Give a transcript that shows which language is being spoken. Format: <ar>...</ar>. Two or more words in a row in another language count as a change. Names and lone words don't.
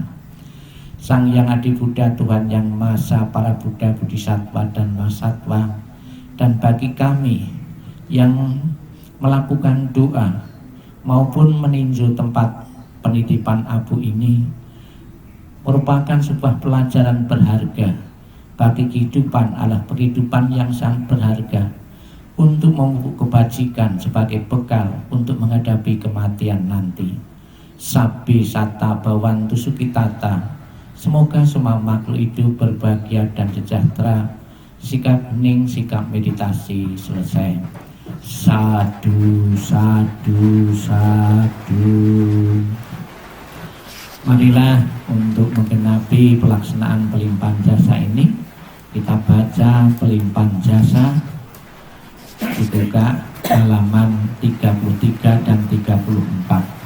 <id>Sang Yang Adi Buddha, Tuhan yang Maha Esa, para Buddha, Bodhisattva dan Mahasatwa, dan bagi kami yang melakukan doa maupun meninjau tempat penitipan abu ini, merupakan sebuah pelajaran berharga bagi kehidupan, adalah kehidupan yang sangat berharga untuk memupuk kebajikan sebagai bekal untuk menghadapi kematian nanti.</id> <pi>Sabbi satta bhavantu sukhitata.</pi> <id>Semoga semua makhluk hidup berbahagia dan sejahtera. Sikap hening, sikap meditasi selesai.</id> <pi>Sadu, sadu, sadu.</pi> <id>Marilah untuk menggenapi pelaksanaan pelimpahan jasa ini, kita baca pelimpahan jasa dibuka halaman 33 dan 34.</id>